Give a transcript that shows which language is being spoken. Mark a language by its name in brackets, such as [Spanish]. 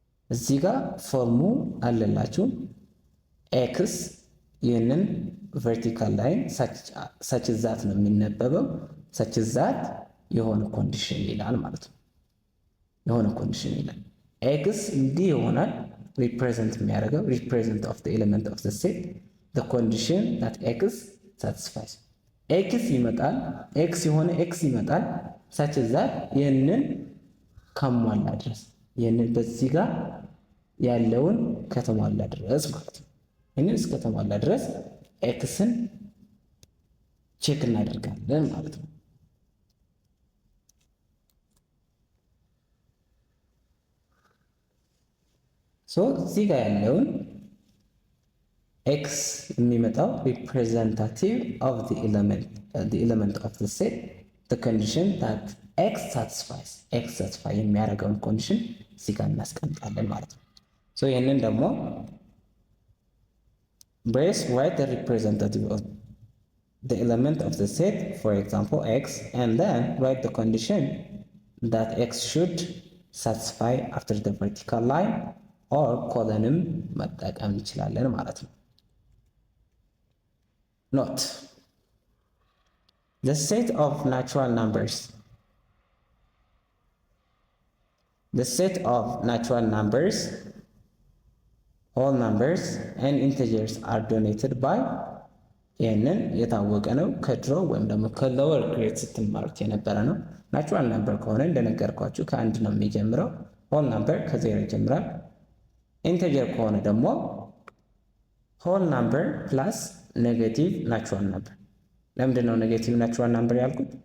[Amharic] እዚህ ጋር ፎርሙ አለላችሁ። ኤክስ ይህንን ቨርቲካል ላይን ሰች ዛት ነው የሚነበበው። ሰች ዛት የሆነ ኮንዲሽን ይላል ማለት ነው። የሆነ ኮንዲሽን ይላል። ኤክስ እንዲህ ይሆናል። ሪፕሬዘንት የሚያደርገው ሪፕሬዘንት ኦፍ ዘ ኤሌመንት ኦፍ ዘ ሴት [English] the condition that x satisfies x [Amharic] ይመጣል። ኤክስ የሆነ ኤክስ ይመጣል [English] such that [Amharic] ይህንን ካሟላ ድረስ ይህንን በዚህ ጋር ያለውን ከተሟላ ድረስ ማለት ነው። ይህንን እስከተሟላ ድረስ ኤክስን ቼክ እናደርጋለን ማለት ነው። ሶ እዚህ ጋር ያለውን ኤክስ የሚመጣው ሪፕሬዘንታቲቭ ኦፍ [English] the element of the set the condition that x satisfies x satisfy [Amharic] የሚያደርገውን ኮንዲሽን እዚህ ጋር እናስቀምጣለን ማለት ነው። ሶ ይህንን ደግሞ [English] brace write the representative of the element of the set, for example x, and then write the condition that x should satisfy after the vertical line or column [Amharic] መጠቀም እንችላለን ማለት ነው። [English] Note: the set of natural numbers. The set of natural numbers, whole numbers, and integers are denoted by [Amharic] ይህንን የታወቀ ነው። ከድሮ ወይም ደግሞ ከሎወር ግሬድ ስትማሩት የነበረ ነው። ናቹራል ነምበር ከሆነ እንደነገርኳችሁ ከአንድ ነው የሚጀምረው። ሆል ነምበር ከዜሮ ይጀምራል። ኢንቴጀር ከሆነ ደግሞ ሆል ነምበር ፕላስ ኔጌቲቭ ናቹራል ነምበር። ለምንድን ነው ኔጌቲቭ ናቹራል ነምበር ያልኩት?